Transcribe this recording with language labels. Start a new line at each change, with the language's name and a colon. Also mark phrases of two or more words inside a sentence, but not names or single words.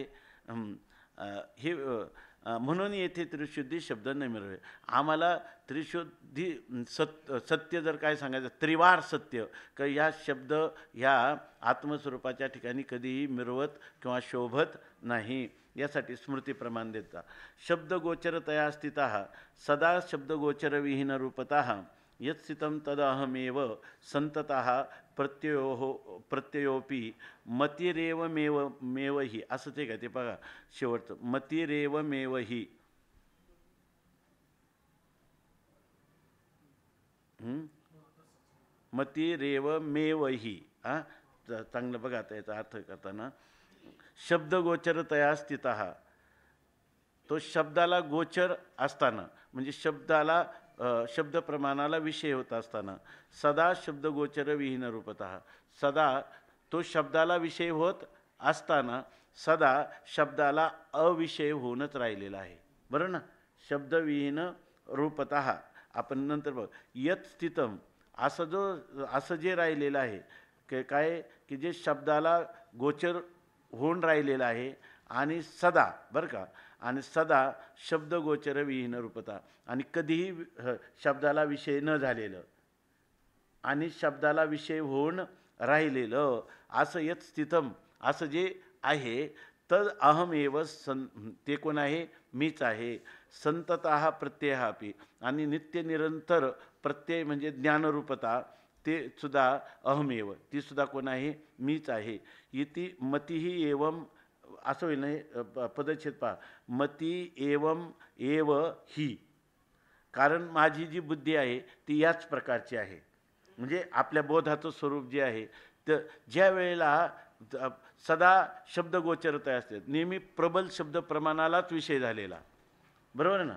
Marathi: हे म्हणून येथे त्रिशुद्धी शब्द न मिळवे. आम्हाला त्रिशुद्धी सत्य जर काय सांगायचं, त्रिवार सत्य, का या शब्द ह्या आत्मस्वरूपाच्या ठिकाणी कधीही मिरवत किंवा शोभत नाही. यासाठी स्मृती प्रमाण देता.
Sanskrit: शब्दगोचरतया स्थितः सदा शब्दगोचरविहीन रूपतः यत् स्थितं तदहमेव संततः प्रत्ययोपी मतिरेव मेवही.
Marathi: असं ते काय ते बघा शेवटचं,
Sanskrit: मतिरेव मेवही. मतिरेव मेवही.
Marathi: चांगलं बघा आता याचा अर्थ करताना,
Sanskrit: शब्दगोचरतया स्थितः,
Marathi: तो शब्दाला गोचर असताना म्हणजे शब्दाला शब्द प्रमाणाला विषय होत असताना,
Sanskrit: सदा शब्दगोचर विहीन रूपतः,
Marathi: सदा तो शब्दाला विषय होत असताना सदा शब्दाला अविषय होऊनच राहिलेला आहे. बरं ना.
Sanskrit: शब्दविहीन रूपतः.
Marathi: आपण नंतर बघ,
Sanskrit: यत स्थितम,
Marathi: असं जे राहिलेलं आहे काय की जे शब्दाला गोचर होऊन राहिलेलं आहे आणि सदा, बरं का, आणि
Sanskrit: सदा शब्दगोचर विहीन रूपता,
Marathi: आणि कधीही शब्दाला विषय न झालेलं आणि शब्दाला विषय होऊन राहिलेलं असं
Sanskrit: यत स्थितम,
Marathi: असं जे आहे,
Sanskrit: तद अहमेव
Marathi: ते कोण आहे, मीच आहे.
Sanskrit: संततः प्रत्ययापी,
Marathi: आणि नित्य निरंतर प्रत्यय म्हणजे ज्ञानरूपता, ते सुद्धा अहमेव, ती सुद्धा कोण आहे, मीच आहे.
Sanskrit: इति मतिही एवं,
Marathi: असं होईल नाही पदच्छेद पहा,
Sanskrit: मती एवं एव ही,
Marathi: कारण माझी जी बुद्धी आहे ती याच प्रकारची आहे. म्हणजे आपल्या बोधाचं स्वरूप जे आहे, तर ज्या वेळेला सदा शब्दगोचरता असते, नेहमी प्रबल शब्द प्रमाणालाच विषय झालेला, बरोबर ना.